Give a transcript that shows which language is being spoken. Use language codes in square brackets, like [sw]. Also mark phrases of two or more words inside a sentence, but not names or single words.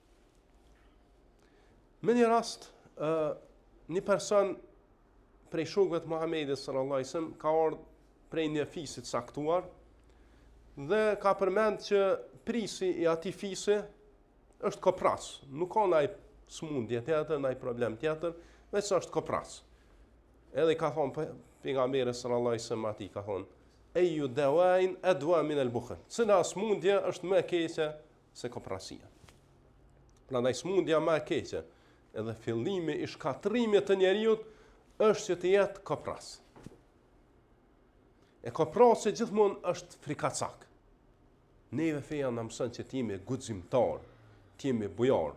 [sq] Në një rast, një person prej shokëve të Muhamedit [ar] صلى الله عليه وسلم [sq] ka ardhur prej një fisit saktuar dhe ka përmend që prisi i atij fisi është kopras, nuk ka ndaj smundje tjetër, ndaj problem tjetër, veç është kopras. Edhe ka thonë pejgamberi [ar] صلى الله عليه وسلم [sq] atij, ka thonë: [ar] "أي داء أدوى من البخل." [sq] Cila smundje është më e keqe se koprasia. Prandaj smundja më e keqe, edhe fillimi i shkatrimit të njeriu është që të jetë kopras. E koprasi gjithmonë është frikacak. Neve feja na mëson që t'jemi guximtar, t'jemi bujar.